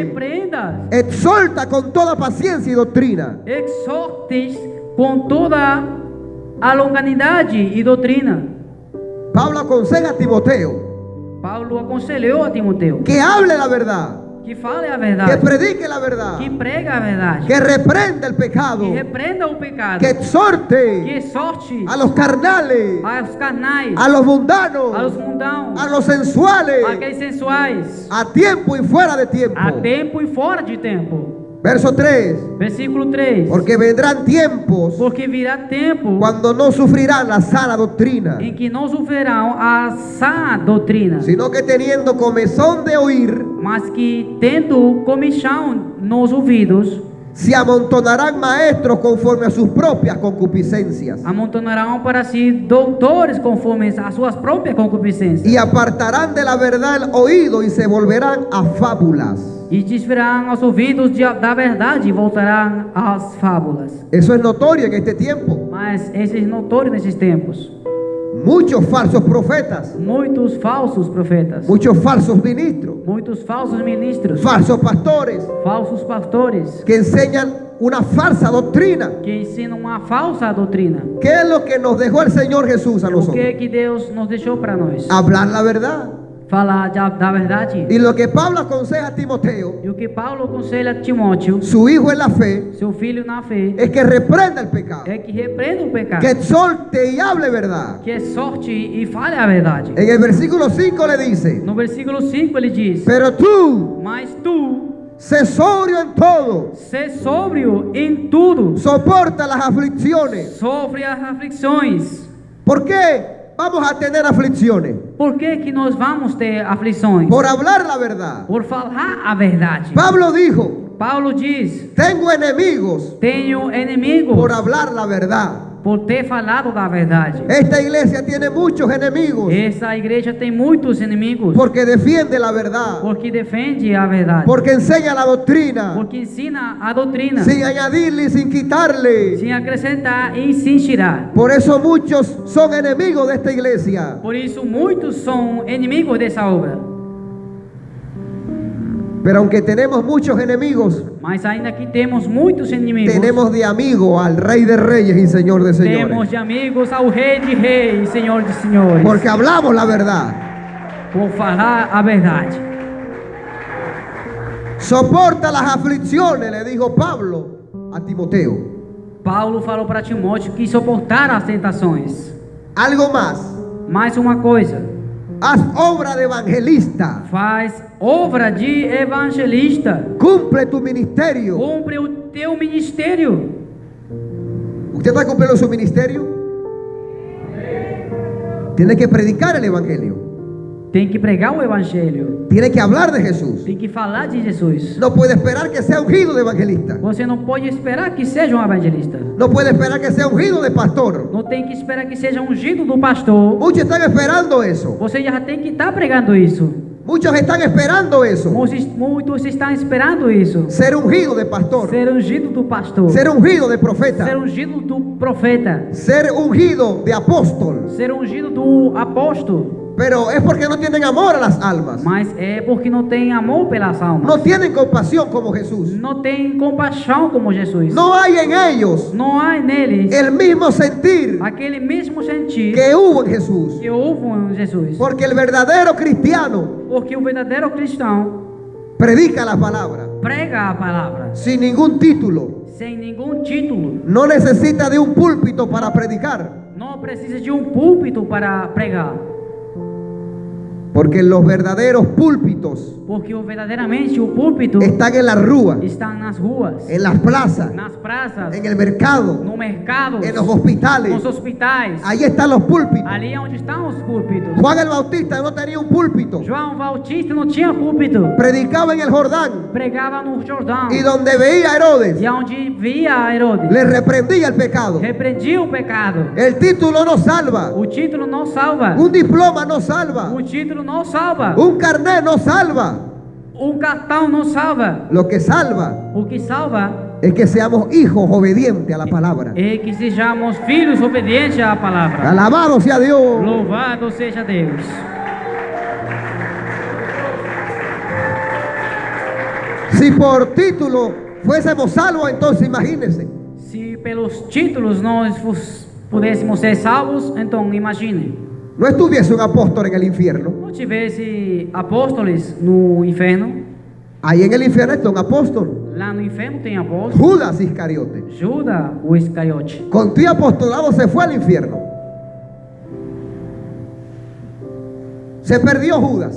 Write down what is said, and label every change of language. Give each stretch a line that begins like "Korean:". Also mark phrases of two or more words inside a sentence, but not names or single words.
Portuguese: repreendas,
Spanish: exhorta con toda paciencia y doctrina.
Portuguese: exortes com toda a longanidade e doutrina.
Spanish: Pablo aconseja a Timoteo
Portuguese: Paulo aconselhou a Timoteu
Spanish: que hable la verdad,
Portuguese: que fale a que verdade,
Spanish: predique la verdad,
Portuguese: que prega a verdade,
Spanish: que reprenda el pecado,
Portuguese: que repreenda o pecado,
Spanish: que
Portuguese: que
Spanish: exhorte
Portuguese: exorte
Spanish: a los carnales,
Portuguese: aos carnais,
Spanish: a los mundanos,
Portuguese: aos mundãos,
Spanish: a los sensuales,
Portuguese: aqueles sensuais,
Spanish: a tiempo y fuera de tiempo.
Portuguese: a tempo e fora de tempo.
Spanish: Verso 3.
Portuguese: Versículo 3.
Spanish: Porque vendrán tiempos
Portuguese: Porque virá tempo
Spanish: cuando no sufrirán la sana doctrina,
Portuguese: em que não sofrerão a sã doutrina,
Spanish: sino que teniendo comezón de oír,
Portuguese: mas que tendo comichão nos ouvidos,
Spanish: se amontonarán maestros conforme a sus propias concupiscencias,
Portuguese: amontonarão para si doutores conforme a suas próprias concupiscências,
Spanish: y apartarán de la verdad el oído y se volverán a fábulas.
Portuguese: e desviarão os ouvidos da verdade e voltarão às fábulas.
Spanish: Eso es notorio en este tiempo.
Portuguese: Mas esse é notório nesses tempos.
Spanish: Muchos falsos profetas,
Portuguese: Muitos falsos profetas,
Spanish: muchos falsos ministros,
Portuguese: muitos falsos ministros,
Spanish: falsos pastores
Portuguese: falsos pastores,
Spanish: que enseñan una falsa doctrina.
Portuguese: que ensinam uma falsa doutrina.
Spanish: ¿Qué es lo que nos dejó el Señor Jesús a
Portuguese: O
Spanish: nosotros?
Portuguese: que Deus nos deixou para nós?
Spanish: Hablar la verdad.
Portuguese: Falar da verdade.
Spanish: Y lo que Pablo aconseja a Timoteo,
Portuguese: E o que Paulo aconselha a Timóteo,
Spanish: su hijo en la fe,
Portuguese: seu filho na fé,
Spanish: es que reprenda el pecado,
Portuguese: é que repreenda o pecado,
Spanish: que exhorte y hable verdad.
Portuguese: que exorte e fale a verdade.
Spanish: En el versículo 5 le dice:
Portuguese: No versículo 5 ele diz:
Spanish: pero tú,
Portuguese: mas tu,
Spanish: sé sobrio en todo,
Portuguese: sé sóbrio em tudo,
Spanish: soporta las aflicciones.
Portuguese: sofre as aflições.
Spanish: ¿Por qué vamos a tener aflicciones?
Portuguese: Por que nós vamos ter aflições?
Spanish: Por hablar la verdad.
Portuguese: Por falar a verdade.
Spanish: Pablo dijo:
Portuguese: Paulo diz:
Spanish: tengo enemigos
Portuguese: tenho inimigos
Spanish: por hablar la verdad.
Portuguese: por ter falado da verdade.
Spanish: Esta iglesia tiene muchos enemigos
Portuguese: Essa igreja tem muitos inimigos
Spanish: porque defiende la verdad,
Portuguese: porque defende a verdade,
Spanish: porque enseña la doctrina
Portuguese: porque ensina a doutrina
Spanish: sin añadirle y sin quitarle.
Portuguese: sem acrescentar e sem tirar.
Spanish: Por eso muchos son enemigos de esta iglesia.
Portuguese: Por isso muitos são inimigos dessa obra.
Spanish: Pero aunque tenemos muchos enemigos,
Portuguese: Mas ainda que temos muitos inimigos,
Spanish: tenemos de amigo al Rey de Reyes y Señor de
Portuguese: temos
Spanish: Señores.
Portuguese: de amigos ao Rei de Reis, Senhor de Senhores,
Spanish: Porque hablamos la verdad.
Portuguese: por falar a verdade.
Spanish: Soporta las aflicciones, le dijo Pablo a Timoteo.
Portuguese: Paulo falou para Timóteo que suportar as tentações.
Spanish: Algo más.
Portuguese: Mais uma coisa,
Spanish: Haz obra de evangelista.
Portuguese: faz obra de evangelista.
Spanish: Cumple tu ministerio.
Portuguese: Cumpre o teu ministério.
Spanish: ¿Usted está cumpliendo su ministerio? Tiene que predicar el evangelio.
Portuguese: Tem que pregar o evangelho.
Spanish: Tiene que hablar de Jesús.
Portuguese: Tem que falar de Jesus.
Spanish: No puede esperar que sea ungido de evangelista.
Portuguese: Você não pode esperar que seja um evangelista.
Spanish: No puede esperar que sea ungido de pastor.
Portuguese: Não tem que esperar que seja ungido do pastor.
Spanish: Muchos están esperando eso.
Portuguese: Você já tem que estar pregando isso.
Spanish: Muchos están esperando eso.
Portuguese: Muitos estão esperando isso.
Spanish: Ser ungido de pastor.
Portuguese: Ser ungido do pastor.
Spanish: Ser ungido de profeta.
Portuguese: Ser ungido do profeta.
Spanish: Ser ungido de apóstol.
Portuguese: Ser ungido do apóstolo.
Spanish: Pero es porque no tienen amor a las almas.
Portuguese: Mas é porque não tem amor pelas almas.
Spanish: No tienen compasión como Jesús.
Portuguese: Não tem compaixão como Jesus.
Spanish: No hay en ellos
Portuguese: Não há neles
Spanish: el mismo sentir
Portuguese: aquele mesmo sentir
Spanish: que hubo en Jesús.
Portuguese: que houve em Jesus.
Spanish: Porque el verdadero cristiano
Portuguese: Porque o verdadeiro cristão
Spanish: predica la palabra
Portuguese: prega a palavra
Spanish: sin ningún título.
Portuguese: sem nenhum título.
Spanish: No necesita de un púlpito para predicar.
Portuguese: Não precisa de um púlpito para pregar.
Spanish: Porque los verdaderos púlpitos
Portuguese: Porque verdadeiramente o púlpito
Spanish: están en las ruas,
Portuguese: está nas ruas,
Spanish: en las plazas,
Portuguese: nas praças,
Spanish: en el mercado,
Portuguese: no mercado,
Spanish: en los hospitales.
Portuguese: nos hospitais.
Spanish: Ahí están los púlpitos.
Portuguese: Ali é onde estão os púlpitos.
Spanish: Juan el Bautista no tenía un púlpito.
Portuguese: João Bautista não tinha púlpito.
Spanish: Predicaba en el Jordán.
Portuguese: Pregava no Jordão.
Spanish: Y donde veía a Herodes,
Portuguese: E onde via Herodes,
Spanish: le reprendía el pecado.
Portuguese: repreendia o pecado.
Spanish: El título no salva.
Portuguese: O título não salva.
Spanish: Un diploma no salva.
Portuguese: O título não salva.
Spanish: Un carnet no salva.
Portuguese: Um cartão não salva.
Spanish: Lo que salva
Portuguese: O que salva
Spanish: es que seamos hijos obedientes a la palabra.
Portuguese: é que sejamos filhos obedientes à palavra.
Spanish: Alabado sea Dios.
Portuguese: Louvado seja Deus.
Spanish: Si por título fuésemos salvos, entonces imagínense.
Portuguese: Se pelos títulos nós pudéssemos ser salvos, então imagine.
Spanish: No estuviese un apóstol en el infierno.
Portuguese: Não tivesse apóstolos no inferno.
Spanish: Ahí en el infierno está un apóstol.
Portuguese: Lá no inferno tem apóstolo.
Spanish: Judas Iscariote.
Portuguese: Judas, o Iscariote.
Spanish: Con tu apostolado se fue al infierno. Se perdió Judas.